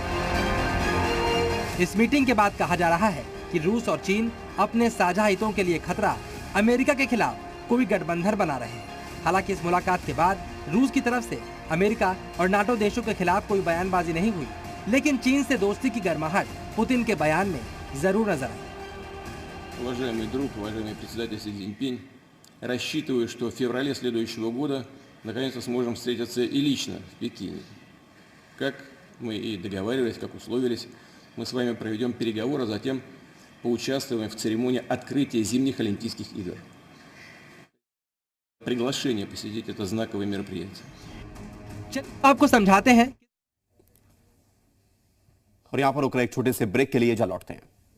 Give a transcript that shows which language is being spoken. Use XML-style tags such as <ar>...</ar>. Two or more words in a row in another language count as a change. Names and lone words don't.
<hi>इस मीटिंग के बाद कहा जा रहा है कि रूस और चीन अपने साझा हितों के लिए खतरा अमेरिका के खिलाफ कोई गठबंधन बना रहे हैं। हालांकि इस मुलाकात के बाद रूस की तरफ से अमेरिका और नाटो देशों के खिलाफ कोई बयानबाजी नहीं हुई, लेकिन चीन से दोस्ती की गर्माहट पुतिन के बयान में जरूर नजर आई।</hi> <ru>Уважаемый друг, уважаемый председатель Си Цзиньпин, рассчитываю, что в феврале следующего года наконец-то сможем встретиться и лично в Пекине. Как мы и договаривались, как условились, мы с вами проведем переговоры, а затем поучаствуем в церемонии открытия зимних Олимпийских игр. Приглашение посетить это знаковое мероприятие.</ru> <hi>आपको समझाते हैं। और यहां पर रुक रहे एक छोटे से ब्रेक के लिए जा लौटते हैं।</hi>